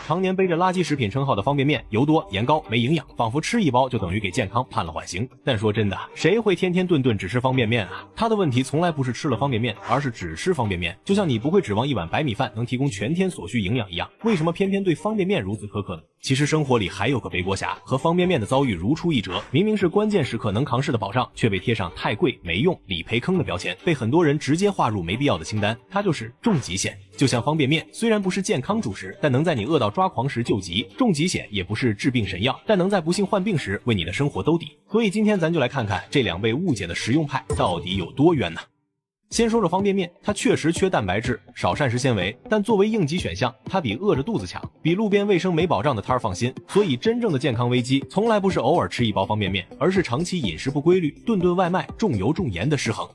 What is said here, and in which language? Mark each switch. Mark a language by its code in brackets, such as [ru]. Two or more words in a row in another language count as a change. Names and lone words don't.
[zh] 常年背着垃圾食品稱号的方便面，油多盐高没营養，仿佛吃一包就等于给健康判了緩刑。但說真的，誰會天天頓頓只吃方便面啊？他的問題從來不是吃了方便面，而是只吃方便面。就像你不會指望一碗白米飯能提供全天所需營養一樣，為什麼偏偏對方便面如此苛刻呢？其實生活裡還有個背鍋俠，和方便面的遭遇如出一轍。明明是關鍵時刻能扛事的保障，卻被貼上太貴沒用理賠坑的標籤，被很多人直接劃入沒必要的清單。它就是重疾險。就像方便面雖然不是健康主食，但能在你餓到抓狂時救急；重疾險也不是治病神藥，但能在不幸患病時為你的生活兜底。所以今天咱就來看看这两被誤解的實用派到底有多冤呢？先說說方便面，它確實缺蛋白質，少膳食纖維，但作為應急選項，它比餓着肚子強，比路邊衛生沒保障的攤兒放心。所以真正的健康危機，從來不是偶爾吃一包方便面，而是長期飲食不規律，頓頓外賣，重油重鹽的失衡。